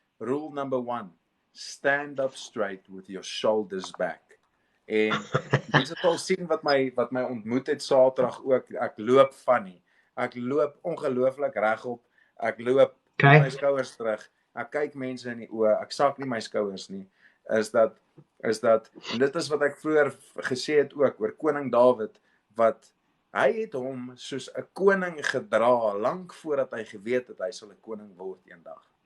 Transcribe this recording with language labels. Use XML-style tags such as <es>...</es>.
<en>Rule number 1, stand up straight with your shoulders back.</en> <af>En mense het al sien wat my ontmoet het Saterdag ook, ek loop funny. Ek loop ongelooflik regop, ek loop my skouers terug, ek kyk mense in die oë, ek sak nie my skouers nie, is dat, en dit is wat ek vroeër gesê het ook, oor koning Dawid, wat Hy het hom soos 'n koning gedra, lank voordat hy geweet het hy sal 'n koning word eendag.</af>